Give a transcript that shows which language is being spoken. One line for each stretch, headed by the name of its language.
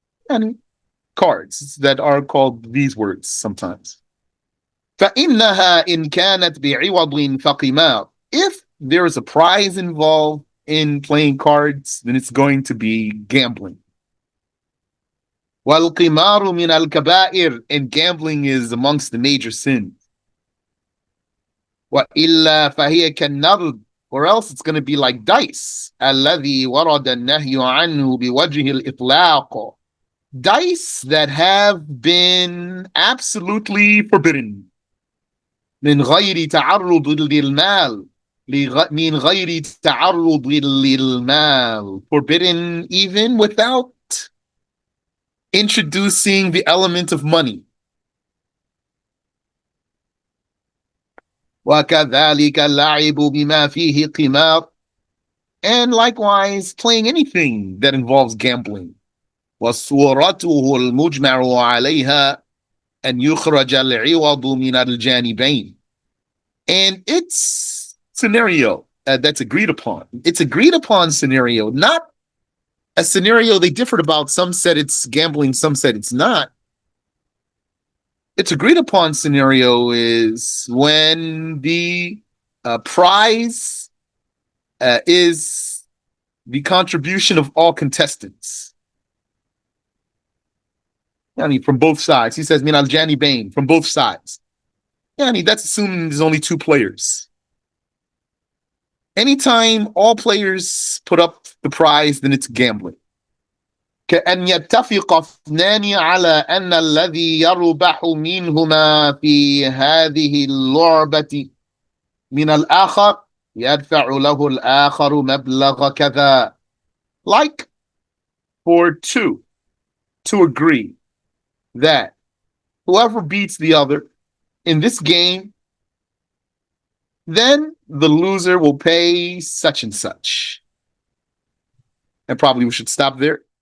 English: يعني cards that are called these words sometimes.
Arabic: فإنها إن كانت بعوض فقمار.
English: If there is a prize involved in playing cards, then it's going to be gambling.
Arabic: والقمار من الكبائر,
English: and gambling is amongst the major sins.
Arabic: وإلا فهي كالنرد,
English: or else it's going to be like dice.
Arabic: الذي ورد النهي عنه بوجه الإطلاق.
English: Dice that have been absolutely forbidden.
Arabic: من غير تعرض للمال. من غير تعرض للمال.
English: Forbidden even without introducing the element of money.
Arabic: وكذلك اللعب بما فيه قمار.
English: And likewise, playing anything that involves gambling.
Arabic: وصورته المجمع عليها أن يخرج العوض من الجانبين.
English: And its scenario that's agreed upon. It's agreed upon scenario, not a scenario they differed about. Some said it's gambling, some said it's not. Its agreed upon scenario is when the prize is the contribution of all contestants. Yani from both sides. He says,
Arabic: Min al Jani Bain,
English: from both sides. Yani, that's assuming there's only two players. Anytime all players put up the prize, then it's gambling.
Arabic: كأن يتفق اثنان على أن الذي يربح منهما في هذه اللعبة من الآخر يدفع له الآخر مبلغ كذا.
English: Like for two to agree that whoever beats the other in this game, then the loser will pay such and such. And probably we should stop there.